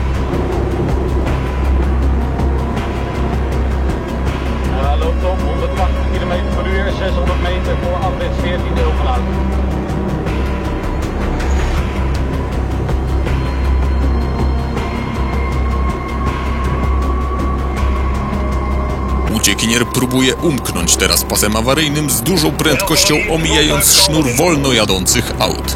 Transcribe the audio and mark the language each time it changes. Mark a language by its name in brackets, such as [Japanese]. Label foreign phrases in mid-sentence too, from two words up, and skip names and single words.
[Dutch] Hij loopt op 180 km per uur, 600 meter voor afrit 14 Ulvenhout. [Polish] Uciekinier próbuje umknąć teraz pasem awaryjnym z dużą prędkością, omijając sznur wolno jadących aut.